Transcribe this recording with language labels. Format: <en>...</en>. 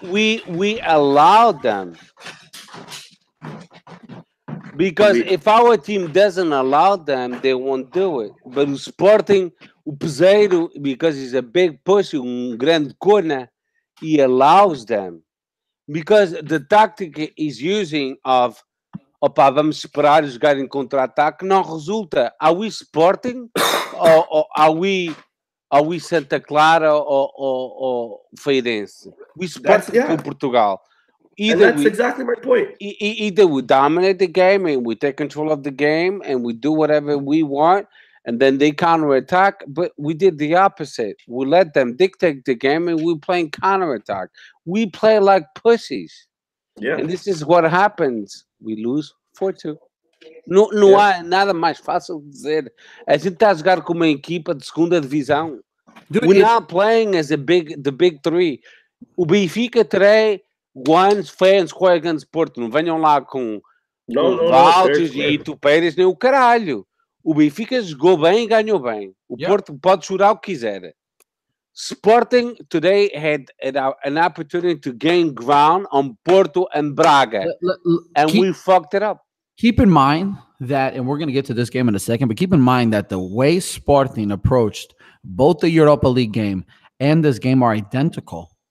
<en>We allowed them. Because if our team doesn't allow them, they won't do it. But o Sporting, o Peseiro, because he's a big push, grande corner, he allows them. Because the tactic is using of,</en> <pt>vamos esperar jogar em contra-ataque, não resulta.</pt> <en>Are we Sporting? or are we Santa Clara or Feirense? We Sporting from Portugal. That's exactly my point. Either we dominate the game and we take control of the game and we do whatever we want, and then they counterattack. But we did the opposite. We let them dictate the game and we playing counterattack. We play like pussies. Yeah. And this is what happens. We lose 4-2.</en> <pt>Não há nada mais fácil de dizer. A gente está a jogar com uma equipa de segunda divisão.</pt> <en>We're not playing as the big three.</en> <pt>O Benfica terá Guanes, fãs, Coegans, Porto, não venham lá com Valtes e Tupeiras, nem o caralho. O Benfica jogou bem e ganhou bem. O Porto pode chorar o que quiser.</pt> <en>Sporting today had an opportunity to gain ground on Porto and Braga, and we fucked it up. Keep in mind that, and we're going to get to this game in a second, but keep in mind that the way Sporting approached both the Europa League game and this game are identical.</en>